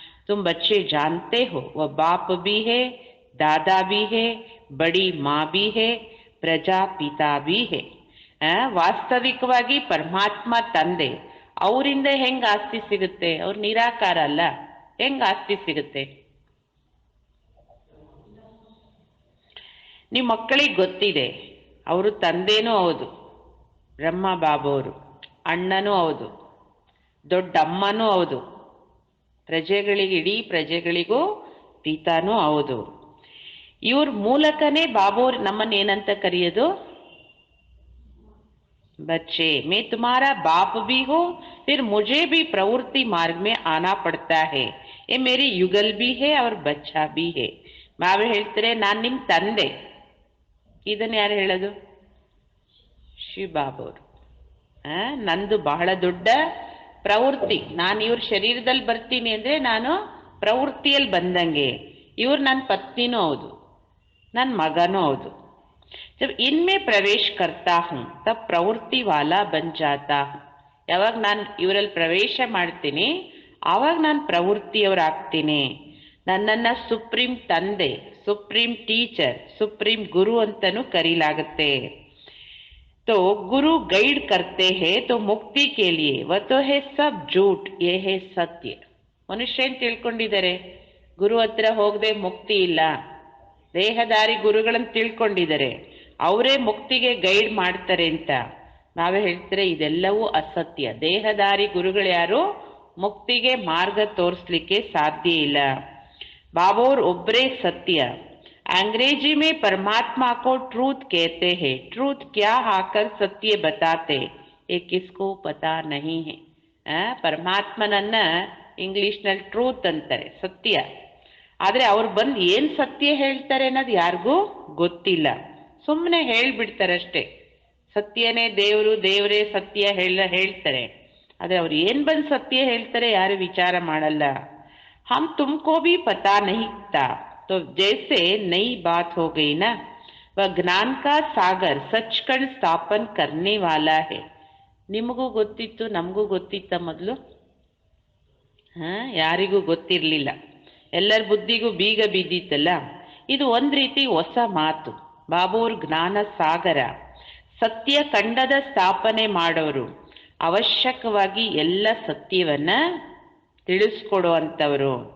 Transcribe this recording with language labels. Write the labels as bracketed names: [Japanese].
[Hindi] तुम बच्चे जानते हो वह बाप भी है, दादा भी है, बड़ी माँ भी है, प्रजापिता भी है. [Kannada] ವಾಸ್ತವಿಕವಾಗಿ ಪರಮಾತ್ಮ ತಂದೆ, ಅವರಿಂದ ಹೆಂಗ ಆಸ್ತಿ ಸಿಗುತ್ತೆ? ಅವ್ರು ನಿರಾಕಾರ ಅಲ್ಲ, ಹೆಂಗ ಆಸ್ತಿ ಸಿಗುತ್ತೆ? ನಿಮ್ಮ ಮಕ್ಕಳಿಗೆ ಗೊತ್ತಿದೆ, ಅವರು ತಂದೆನೂ ಹೌದು, ಬ್ರಹ್ಮ ಬಾಬೋರು, ಅಣ್ಣನೂ ಹೌದು, ದೊಡ್ಡಮ್ಮನೂ ಹೌದು, ಪ್ರಜೆಗಳಿಗೆ ಇಡೀ ಪ್ರಜೆಗಳಿಗೂ ಪಿತಾನೂ ಹೌದು. ಇವ್ರ ಮೂಲಕನೇ ಬಾಬೋರ್ ನಮ್ಮನ್ನ ಏನಂತ ಕರೆಯೋದು? [Hindi] बच्चे, मैं तुम्हारा बाप भी हूँ, फिर मुझे भी प्रवृत्ति मार्ग में आना पड़ता है, ये मेरी युगल भी है और बच्चा भी है. [Kannada] ಬಾಬಾ ಹೇಳ್ತಾರೆ ನಾನು ನಿಮ್ ತಂದೆ. ಇದನ್ನ ಯಾರು ಹೇಳೋದು? ಶಿವ ಬಾಬೋರು. ನಂದು ಬಹಳ ದೊಡ್ಡ ಪ್ರವೃತ್ತಿ. ನಾನು ಇವ್ರ ಶರೀರದಲ್ಲಿ ಬರ್ತೀನಿ ಅಂದ್ರೆ ನಾನು ಪ್ರವೃತ್ತಿಯಲ್ಲಿ ಬಂದಂಗೆ. ಇವ್ರು ನನ್ನ ಪತ್ನಿನೂ ಹೌದು, ನನ್ನ ಮಗನೂ ಹೌದು. [Hindi] जब इनमें प्रवेश करता हूँ तब प्रवृत्ति वाला बन जाता हूँ. [Kannada] ಯಾವಾಗ ನಾನು ಇವರಲ್ಲಿ ಪ್ರವೇಶ ಮಾಡ್ತೀನಿ ಆವಾಗ ನಾನು ಪ್ರವೃತ್ತಿಯವರಾಗ್ತೀನಿ. ನನ್ನನ್ನ ಸುಪ್ರೀಂ ತಂದೆ, ಸುಪ್ರೀಂ ಟೀಚರ್, ಸುಪ್ರೀಂ ಗುರು ಅಂತನೂ ಕರೀಲಾಗುತ್ತೆ. [Hindi] तो गुरु गाइड करते हैं तो मुक्ति के लिए, वह तो है सब झूठ, ये है सत्य. [Kannada] ಮನುಷ್ಯ ಏನ್ ತಿಳ್ಕೊಂಡಿದ್ದಾರೆ? ಗುರು ಹತ್ರ ಹೋಗದೆ ಮುಕ್ತಿ ಇಲ್ಲ. ದೇಹದಾರಿ ಗುರುಗಳನ್ನು ತಿಳ್ಕೊಂಡಿದ್ದಾರೆ, ಅವರೇ ಮುಕ್ತಿಗೆ ಗೈಡ್ ಮಾಡ್ತಾರೆ ಅಂತ. ನಾವೇ ಹೇಳ್ತಾರೆ ಇದೆಲ್ಲವೂ ಅಸತ್ಯ. ದೇಹದಾರಿ ಗುರುಗಳು ಯಾರು ಮುಕ್ತಿಗೆ ಮಾರ್ಗ ತೋರಿಸ್ಲಿಕ್ಕೆ ಸಾಧ್ಯ ಇಲ್ಲ. ಬಾಬೋರ್ ಒಬ್ಬರೇ ಸತ್ಯ. [Hindi] अंग्रेजी में परमात्मा को ट्रूथ कहते हैं. ट्रूथ क्या आकर सत्य बताते, ये किसको पता नहीं है. [Kannada] ಪರಮಾತ್ಮನನ್ನ ಇಂಗ್ಲಿಷ್ನಲ್ಲಿ ಟ್ರೂತ್ ಅಂತಾರೆ, ಸತ್ಯ. ಆದ್ರೆ ಅವ್ರು ಬಂದು ಏನ್ ಸತ್ಯ ಹೇಳ್ತಾರೆ ಅನ್ನೋದು ಯಾರಿಗೂ ಗೊತ್ತಿಲ್ಲ. ಸುಮ್ಮನೆ ಹೇಳ್ಬಿಡ್ತಾರಷ್ಟೇ. ಸತ್ಯನೇ ದೇವರು, ದೇವರೇ ಸತ್ಯ ಹೇಳ್ತಾರೆ. ಆದರೆ ಅವ್ರು ಏನು ಬಂದು ಸತ್ಯ ಹೇಳ್ತಾರೆ ಯಾರು ವಿಚಾರ ಮಾಡಲ್ಲ. [Hindi] ಹಮ್ ತುಮಕೋ ಭಿ ಪತಾ ನಹೀ ತಾ तो जैसे नई बात हो गई ना, वह ज्ञान का सागर सचखंड स्थापन करने वाला है. [Kannada] ನಿಮಗೂ ಗೊತ್ತಿತ್ತು, ನಮಗೂ ಗೊತ್ತಿತ್ತ ಮೊದಲು? ಯಾರಿಗೂ ಗೊತ್ತಿರಲಿಲ್ಲ, ಎಲ್ಲರ ಬುದ್ಧಿಗೂ ಬೀಗ ಬಿದ್ದಿತ್ತಲ್ಲ. ಇದು ಒಂದು ರೀತಿ ಹೊಸ ಮಾತು. ಬಾಬೂರ್ ಜ್ಞಾನ ಸಾಗರ, ಸತ್ಯ ಖಂಡದ ಸ್ಥಾಪನೆ ಮಾಡೋರು, ಅವಶ್ಯಕವಾಗಿ ಎಲ್ಲ ಸತ್ಯವನ್ನ ತಿಳಿಸ್ಕೊಡುವಂಥವರು.